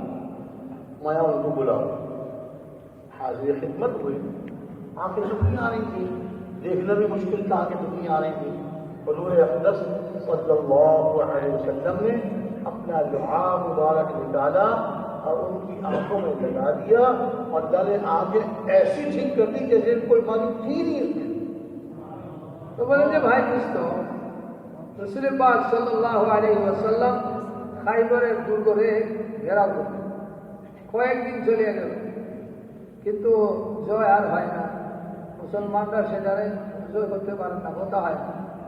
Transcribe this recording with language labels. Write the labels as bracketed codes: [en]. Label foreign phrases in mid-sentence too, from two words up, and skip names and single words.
[ur] میں ان کو بلاؤ، حاضر خدمت ہوئی، آنکھیں دکھنی آ رہی تھیں، دیکھنا بھی مشکل تھا، آنکھیں دکھنی آ رہی تھیں۔ حضور اقدس [ar] صلی اللہ علیہ وسلم [ur] نے اپنا لعاب مبارک نکالا اور ان کی آنکھوں میں لگا دیا اور ڈالے آنکھیں ایسی ٹھیک کر دی جیسے کوئی معلوم تھی نہیں اس میں۔ [bn] তো বলেন যে ভাই দোস্ত রাসূল পাক [ar] صلى الله عليه وسلم [bn] খাইবরের দুর্গে ঘেরাও করলেন, কয়েকদিন চলে গেল কিন্তু জয় আর হয় না, মুসলমানরা সেটারে জয় করতে পারেন না, হতে হয় না।